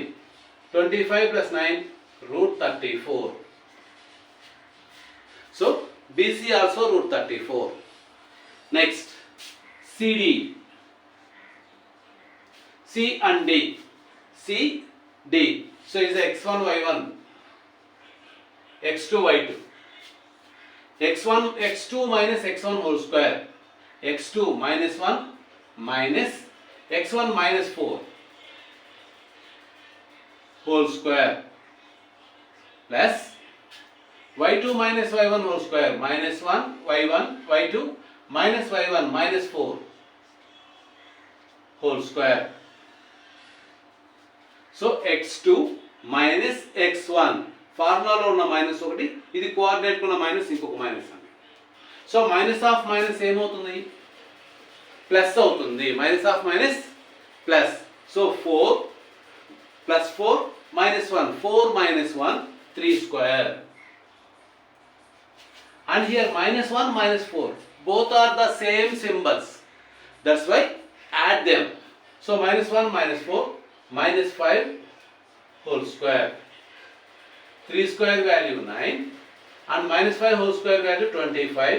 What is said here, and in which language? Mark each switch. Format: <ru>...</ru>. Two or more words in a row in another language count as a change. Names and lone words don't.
<en>25 plus 9 root 34. So BC also root 34. Next CD. C and D. C, D. So is x1, y1, x2, y2. x1, x2 minus x1 whole square. x2 minus 1 minus x1 minus 4 whole square plus y2 minus y1 whole square minus 1 y1 y2 minus y1 minus 4 whole square. So x2 minus x1</en> <te>ఫార్ములాలో ఉన్న మైనస్ ఒకటి, ఇది కోఆర్డినేట్ ఉన్న మైనస్ ఇంకొక మైనస్ అండి. సో</te> <en>minus of minus</en> <te>ఏమవుతుంది? ప్లస్ అవుతుంది.</te> <en>minus of minus plus. So 4 plus 4 minus 1, 4 minus 1 3 square. And here minus 1 minus 4 both are the same symbols. That's why add them. So minus 1 minus 4 minus 5 whole square. 3 square value 9 and minus 5 whole square value 25.</en>